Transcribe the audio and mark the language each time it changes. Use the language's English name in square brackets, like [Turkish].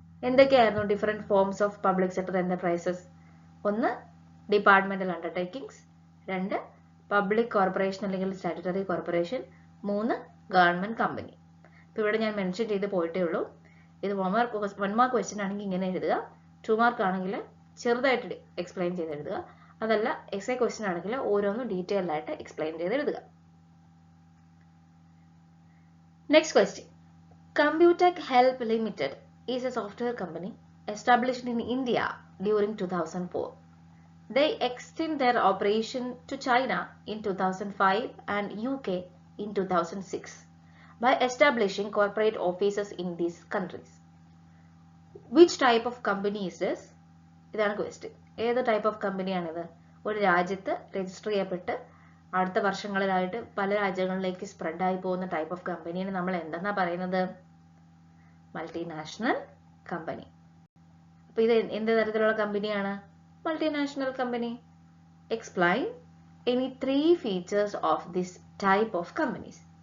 [Malayalam] എന്തൊക്കെയായിരുന്നു different forms of public sector enterprises? ഒന്ന് departmental undertakings, 2 public corporation അല്ലെങ്കിൽ statutory corporation, 3 government company. ഇപ്പോൾ ഇവിടെ ഞാൻ മെൻഷൻ ചെയ്ത് പോയിട്ടേ ഉള്ളൂ. ഇത് 1 മാർക്ക് ക്വസ്റ്റ്യൻ ആണെങ്കിൽ ഇങ്ങനെ എഴുതുക, 2 മാർക്ക് ആണെങ്കിൽ ചെറുതായിട്ട് എക്സ്പ്ലെയിൻ ചെയ്ത് എഴുതുക, അതല്ല എസ്എ ക്വസ്റ്റ്യൻ ആണെങ്കിൽ ഓരോന്നും ഡീറ്റെയിൽഡ് ആയിട്ട് എക്സ്പ്ലെയിൻ ചെയ്ത് എഴുതുക. [English] Next question. Computec Help Limited is a software company established in India during 2004. They extend their operation to China in 2005 and UK in 2006 by establishing corporate offices in these countries. Which type of company is this? [Malayalam] ഇതാണ് question. ഏത് type of കമ്പനിയാണിത്? ഒരു രാജ്യത്ത് register ചെയ്യപ്പെട്ട് അടുത്ത വർഷങ്ങളിലായിട്ട് പല രാജ്യങ്ങളിലേക്ക് spread ആയി പോകുന്ന type of കമ്പനിയാണ് നമ്മൾ എന്തെന്നാ പറയുന്നത്? Multinational company. അപ്പൊ ഇത് എന്ത് തരത്തിലുള്ള കമ്പനിയാണ്? [English] Multinational company. Explain any 3 features of this type of companies.